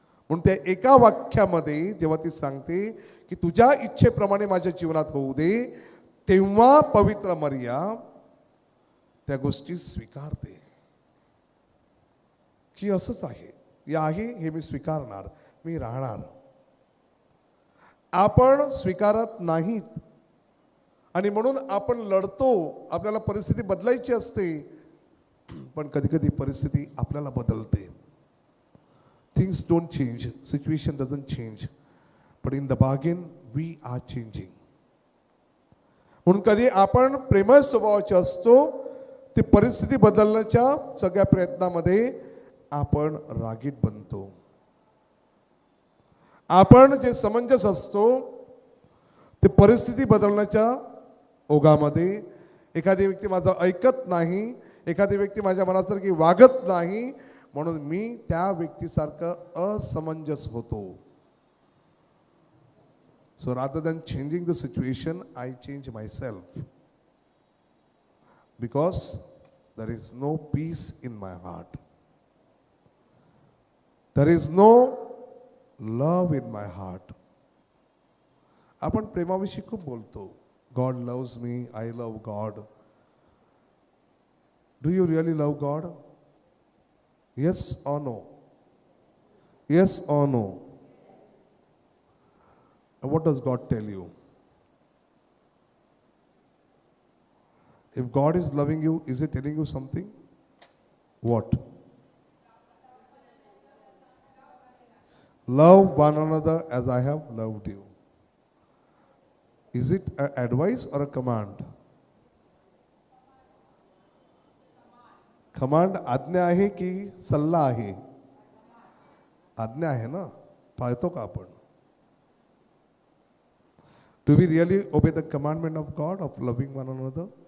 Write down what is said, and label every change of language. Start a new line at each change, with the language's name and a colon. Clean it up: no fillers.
Marathi: म्हणून त्या एका वाक्यामध्ये जेव्हा ती सांगते की तुझ्या इच्छेप्रमाणे माझ्या जीवनात होऊ दे, तेव्हा पवित्र मरिया त्या गोष्टी स्वीकारते की असंच आहे, हे मी स्वीकारणार, मी राहणार. आपण स्वीकारत नाहीत आणि म्हणून आपण लढतो. आपल्याला परिस्थिती बदलायची असते, पण कधी कधी परिस्थिती आपल्याला बदलते.
English: Things don't change, situation doesn't change, but in the bargain we are changing.
Marathi: म्हणून कधी आपण प्रेमळ स्वभावाचे असतो, ती परिस्थिती बदलण्याच्या सगळ्या प्रयत्नामध्ये आपण रागीट बनतो. आपण जे समंजस असतो ते परिस्थिती बदलण्याच्या ओघामध्ये, एखादी व्यक्ती माझं ऐकत नाही, एखादी व्यक्ती माझ्या मनासारखी वागत नाही, म्हणून मी त्या व्यक्तीसारखं असमंजस होतो.
English: So rather than changing the situation, I change myself, because there is no peace in my heart, there is no love in my heart.
Marathi: आपण प्रेमाविषयी खूप बोलतो.
English: God loves me, I love God. Do you really love God? Yes or no? Yes or no? What does God tell you? If God is loving you, is He telling you something? What? Love one another as I have loved you. Is it an advice or a command?
Marathi: Command आज्ञा आहे की सल्ला आहे? आज्ञा आहे ना, पाळतो का आपण?
English: Do we really obey the commandment of God of loving one another?